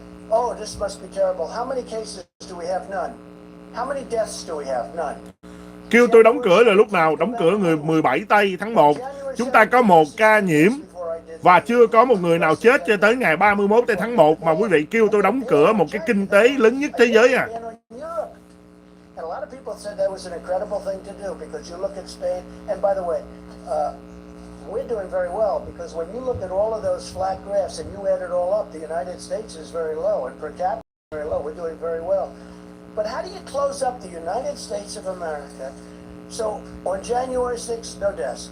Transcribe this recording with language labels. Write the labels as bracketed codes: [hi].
[en] Oh, this must be terrible. How many cases do we have? None. How many deaths do we have? None. [vi] Kêu tôi đóng cửa là lúc nào? Đóng cửa người 17 tây tháng 1. Chúng ta có 1 ca nhiễm và chưa có một người nào chết cho tới ngày 31 tây tháng 1 mà quý vị kêu tôi đóng cửa một cái kinh tế lớn nhất thế giới à. [en] And a lot of people said that was an incredible thing to do because you look at Spain, and by the way, we're doing very well because when you look at all of those flat graphs and you add it all up, the United States is very low and per capita is very low. We're doing very well. But how do you close up the United States of America? So on January 6th, no deaths.